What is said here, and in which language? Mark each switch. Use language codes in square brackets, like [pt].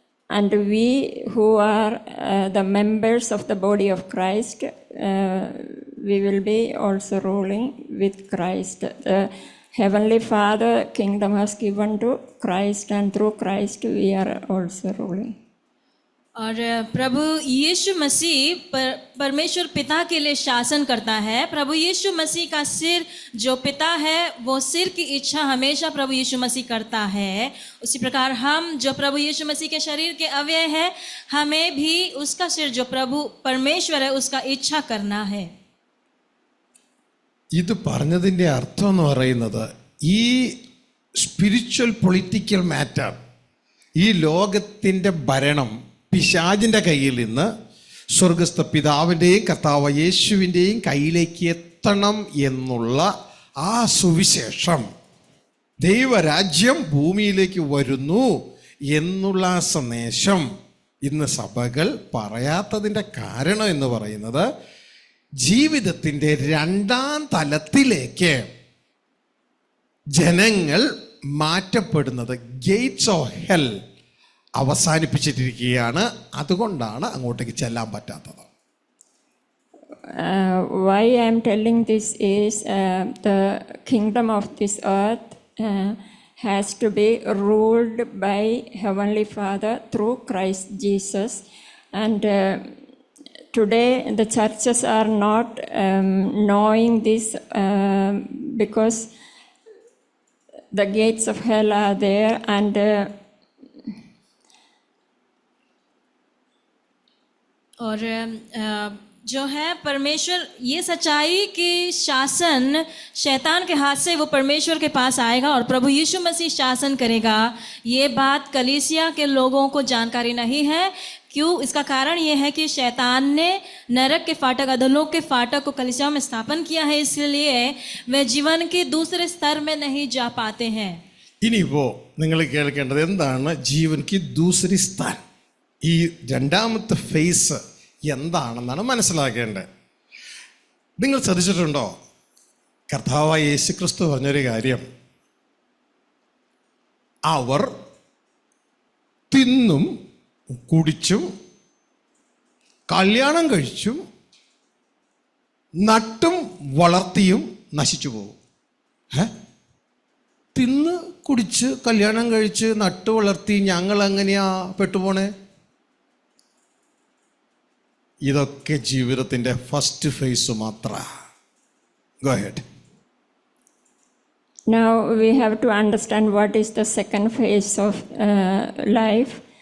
[en] And we who are the members of the body of Christ, we will be also ruling with Christ. The Heavenly Father kingdom has given to Christ, and through Christ we are also ruling. [hi] और प्रभु यीशु मसीह परमेश्वर पिता के लिए शासन करता है। प्रभु यीशु मसीह का सिर जो पिता है, वो सिर की इच्छा हमेशा प्रभु यीशु मसीह करता है। उसी प्रकार हम जो प्रभु यीशु मसीह के शरीर के अवयव हैं, हमें भी उसका सिर जो प्रभु परमेश्वर है उसका इच्छा करना है। [ml] ഇത് പറഞ്ഞതിൻ്റെ അർത്ഥം എന്ന് പറയുന്നത്, ഈ [en] spiritual political matter, [ml] ഈ ലോകത്തിൻ്റെ ഭരണം പിശാചിൻ്റെ കയ്യിൽ നിന്ന് സ്വർഗസ്ഥ പിതാവിൻ്റെയും കർത്താവ് യേശുവിൻ്റെയും കയ്യിലേക്ക് എത്തണം എന്നുള്ള ആ സുവിശേഷം, ദൈവരാജ്യം ഭൂമിയിലേക്ക് വരുന്നു എന്നുള്ള സന്ദേശം ഇന്ന് സഭകൾ പറയാത്തതിൻ്റെ കാരണം എന്ന് പറയുന്നത്, ജീവിതത്തിൻ്റെ രണ്ടാം തലത്തിലേക്ക് ജനങ്ങൾ മാറ്റപ്പെടുന്നത് ഗേറ്റ്സ് ഓഫ് ഹെൽ അവസാനിപ്പിച്ചിട്ടിരിക്കുകയാണ്. അതുകൊണ്ടാണ് അങ്ങോട്ടേക്ക് ചെല്ലാൻ പറ്റാത്തത്. [en] Why I am telling this is the kingdom of this earth has to be ruled by Heavenly Father through Christ Jesus. And today the churches are not knowing this because the gates of hell are there, and [hi] और जो है परमेश्वर, ये सच्चाई कि शासन शैतान के हाथ से वो परमेश्वर के पास आएगा और प्रभु यीशु मसीह शासन करेगा, ये बात कलीसिया के लोगों को जानकारी नहीं है। क्यों? इसका कारण ये है कि शैतान ने नरक के फाटक, अधोलोक के फाटक को कलीसिया में स्थापन किया है, इसलिए वे जीवन के दूसरे स्तर में नहीं जा पाते हैं। [ml] ഇനിയിപ്പോൾ നിങ്ങൾ കേൾക്കേണ്ടത് എന്താണ് [hi] ജീവൻ കി ദൂസരി സ്ഥാൻ, [ml] ഈ രണ്ടാമത്തെ ഫേസ് എന്താണെന്നാണ് മനസ്സിലാക്കേണ്ടത്. നിങ്ങൾ ശ്രദ്ധിച്ചിട്ടുണ്ടോ, കർത്താവായ യേശുക്രിസ്തു പറഞ്ഞൊരു കാര്യം, അവർ തിന്നും കുടിച്ചും കല്യാണം കഴിച്ചും നട്ടും വളർത്തിയും നശിച്ചു പോകും. തിന്ന് കുടിച്ച് കല്യാണം കഴിച്ച് നട്ടു വളർത്തി ഞങ്ങൾ എങ്ങനെയാ പെട്ടുപോണേ? ഇതൊക്കെ ജീവിതത്തിൻ്റെ ഫസ്റ്റ് ഫേസ് മാത്രമാണ്. [en] Go ahead. now we have to understand what is the second phase of life.